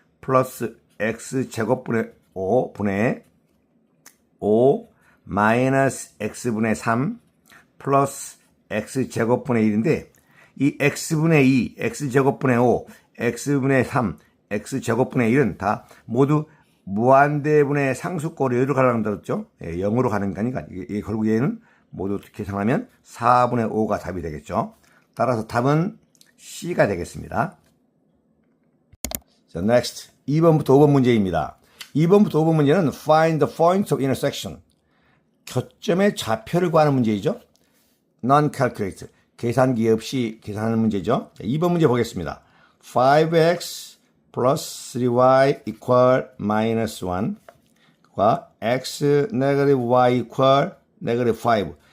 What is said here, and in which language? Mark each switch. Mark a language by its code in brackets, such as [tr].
[ko] 플러스 x제곱분의 5분의 5 마이너스 x분의 3 플러스 x제곱분의 1인데 이 x분의 2, x제곱분의 5, x분의 3, x제곱분의 1은 다 모두 무한대분의 상수꼴로 가려고 들었죠. 0으로 가는 거니까 결국 얘는 모두 계산하면 4분의 5가 답이 되겠죠. 따라서 답은 C가 되겠습니다. 자, next 2번부터 5번 문제입니다. 2번부터 5번 문제는 [en] find the point of intersection. [ko] 교점의 좌표를 구하는 문제이죠. non-calculate, 계산기 없이 계산하는 문제죠. 자, 2번 문제 보겠습니다. [en] 5x plus 3y equal minus 1과 x negative y equal negative 5.